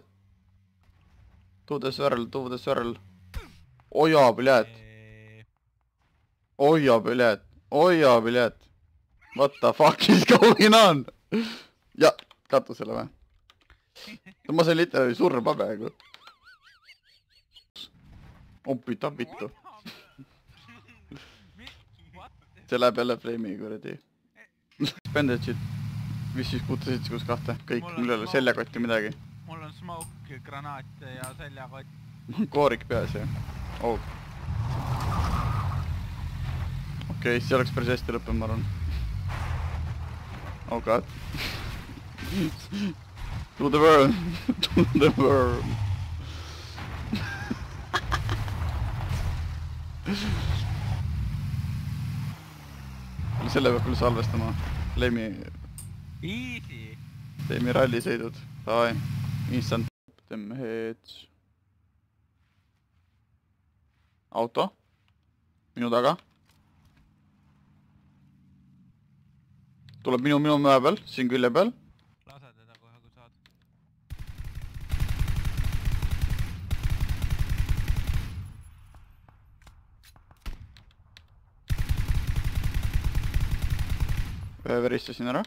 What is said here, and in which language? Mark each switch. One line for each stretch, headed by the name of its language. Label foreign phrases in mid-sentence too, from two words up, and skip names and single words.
Estonian: Tuudes värel. Oja, blядь.
English: What the fuck is going on?
Estonian: Ja, katusele või? Ma sain literaali surma praegu.
Finnish: Opita vittu.
Estonian: See läheb jälle frame'i kuradi. Bandage'id. Mis siis puutasid kus 2? Kõik, mul ei ole seljakotti midagi. Mul on smoke, granaat ja seljakott. Koorik peas ja. Oh. Okei, see oleks päris hästi lõppenud, ma arvan.
English: Oh god. To the world.
Estonian: Selle peab küll salvestama. Leimi rallisõidud. Davai. Instant.
English: Them heads.
Estonian: Auto. Minu taga. tuleb minu mäe peal, siin külje peal. lase teda kohe kui saad. Veristasin ära.